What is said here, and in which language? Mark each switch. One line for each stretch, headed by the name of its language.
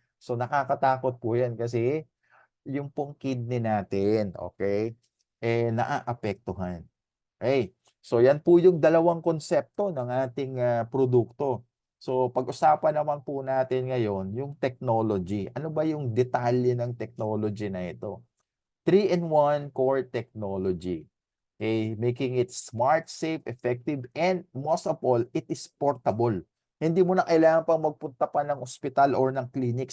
Filipino: So, nakakatakot po 'yan kasi yung pong kidney natin, okey, eh, naaapektuhan. Okey, so 'yan po yung dalawang konsepto ng ating, produkto. So, pag-usapan naman po natin ngayon yung technology. Ano ba yung detalye ng technology na ito?
English: 3-in-1 core technology. Okay, making it smart, safe, effective, and most of all, it is portable.
Filipino: Hindi mo na kailangan pang magpunta pa ng ospital or ng clinic.